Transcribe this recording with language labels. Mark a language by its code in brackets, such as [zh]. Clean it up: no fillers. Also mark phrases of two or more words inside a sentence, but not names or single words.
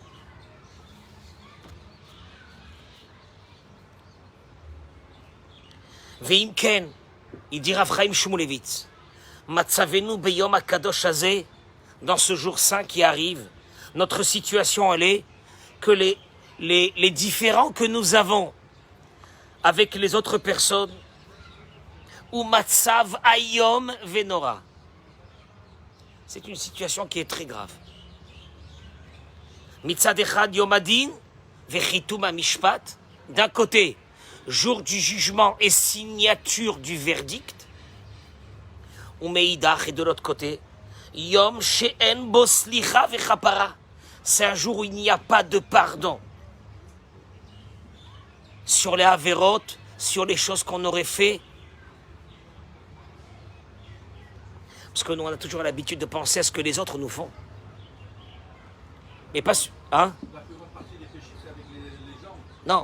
[he] ואמנם, [fr] il dit [he] Rav Chaim Shmulevitz, מצבנו ביום הקדוש הזה, [fr] dans ce jour saint qui arrive, notre situation elle est que les différends que nous avons avec les autres personnes, [he] הוא מצב איום ונורא. [fr] C'est une situation qui est très grave. [he] מצד אחד יום הדין וחיתום המשפט. [fr] D'un côté, jour du jugement et signature du verdict. [he] ומאידך, [fr] et de l'autre côté, [he] יום שאין בו סליחה וכפרה. [fr] C'est un jour où il n'y a pas de pardon. Sur les Averot, sur les choses qu'on aurait fait. Parce que nous, on a toujours l'habitude de penser à ce que les autres nous font. Mais pas... Hein? Non.